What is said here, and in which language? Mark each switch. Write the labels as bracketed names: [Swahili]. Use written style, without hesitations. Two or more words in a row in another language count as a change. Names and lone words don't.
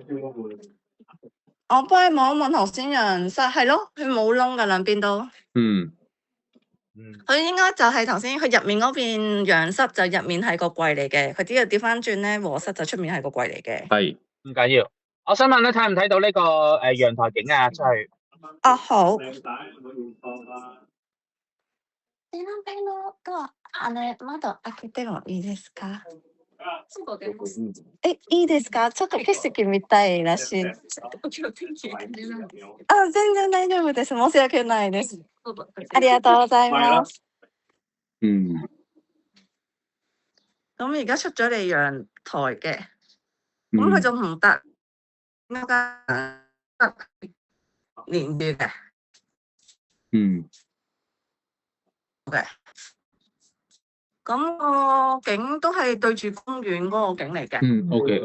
[Cantonese] 我幫你望一望頭先陽室，係咯，佢冇窿㗎兩邊都。佢應該就係頭先佢入面嗰邊陽室就入面係個櫃嚟嘅，佢只要調翻轉咧和室就出面係個櫃嚟嘅。係唔緊要。我想問咧，睇唔睇到呢個陽台景啊？出去。啊好。 [Japanese] 窓開けてもいいですか？いいですか？ちょっと景色見たいらしい。全然大丈夫です。申し訳ないです。ありがとうございます。 [Cantonese] 咁而家出咗嚟陽台嘅，咁佢就唔得，啱啱連住嘅。咁個景都係對住公園嗰個景嚟嘅。